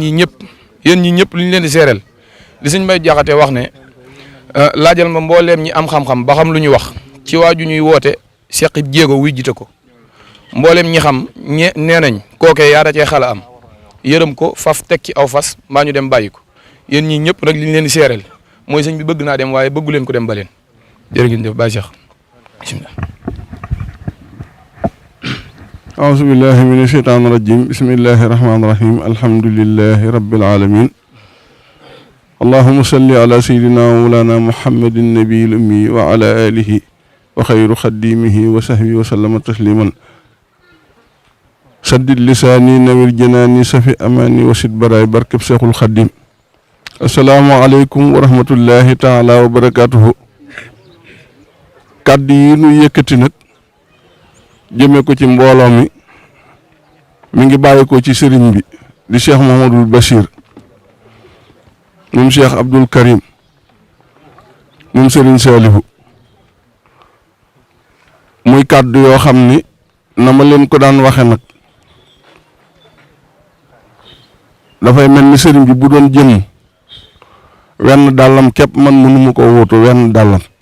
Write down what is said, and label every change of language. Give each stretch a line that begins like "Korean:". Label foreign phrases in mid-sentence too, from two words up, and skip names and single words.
Wolof: ñi ñëpp li ñu leen di seereel li sëñ bay jaxate wax ne laajal ma mbooleem ñi am xam-xam ba xam lu ñu wax ci waaju ñuy woote seqib jéego wuy jite ko mbooleem ñi xam nee nañ kookee yaa da cee xala am yërëm ko faf teg ci aw fas mbaa ñu dem bàyyi ko yéen ñii ñëpp nag li ñu leen di seereel mooy sëñ bi bëgg naa dem waaye bëggu leen ko dem ba leen jërë ngeen jëf Baye Cheikh bismillah
Arabic: أعوذ بالله من الشيطان الرجيم بسم الله الرحمن الرحيم الحمد لله رب العالمين اللهم صل على سيدنا ومولانا محمد النبي الأمي وعلى آله وخير خديمه وصحبه وسلم تسليما سدد لساني نوير جناني سفي أماني وسد براي بركب شيخ الخديم السلام عليكم ورحمة الله تعالى وبركاته
Wolof: kàddu yi nu yëkkati nag jëmee ko ci mbooloo mi ngi bàyyi ko ci sëriñ bi di Cheikh Mouhamadoul Bachir moom Cheikh Abdoul Karim moom sëriñ Salihu muy kàddu yoo xam ni na ma leen ko daan waxe nag dafay mel ni sëriñ bi bu doon jëm wenn dàllam képp man mënuma ko wóotu wenn dàllam